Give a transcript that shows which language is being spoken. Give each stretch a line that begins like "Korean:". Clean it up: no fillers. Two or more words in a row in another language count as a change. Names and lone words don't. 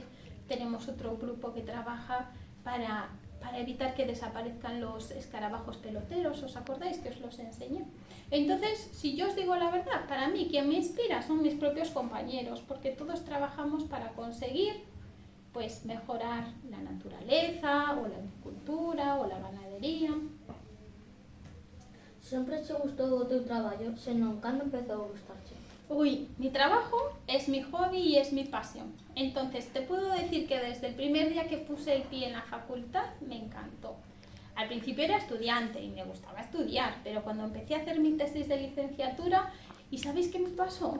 Spanish: Tenemos otro grupo que trabaja para evitar que desaparezcan los escarabajos peloteros, ¿os acordáis que os los enseñé? Entonces, si yo os digo la verdad, para mí quien me inspira son mis propios compañeros, porque todos trabajamos para conseguir pues mejorar la naturaleza, o la agricultura, o la ganadería.
Galician: Sempre che gustou o teu traballo, senón cando empezou a gustarche?
Spanish: Uy, mi trabajo es mi hobby y es mi pasión. Entonces, te puedo decir que desde el primer día que puse el pie en la facultad, me encantó. Al principio era estudiante y me gustaba estudiar, pero cuando empecé a hacer mi tesis de licenciatura, ¿y sabéis qué me pasó?